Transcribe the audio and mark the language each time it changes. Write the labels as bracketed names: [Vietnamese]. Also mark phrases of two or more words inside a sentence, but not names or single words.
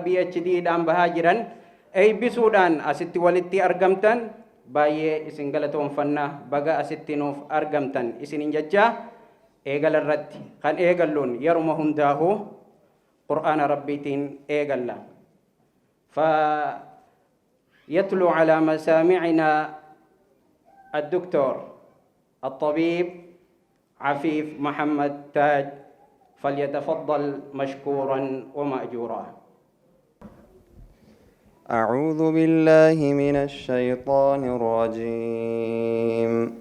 [Oromo] PhD dhaan bahaa jiran eebbisuudhaan asitti walitti argamtan baay'ee isin galatoonfannaa baga asitti nuuf argamtan isinin jechaa eegala irratti kan eegalluun yeruma hundaahu qur'aana rabbiitiin eegalla [Arabic] يتلو على مسامعنا الدكتور الطبيب عفيف محمد تاج فليتفضل مشكورا ومأجورا. أعوذ بالله من الشيطان الرجيم.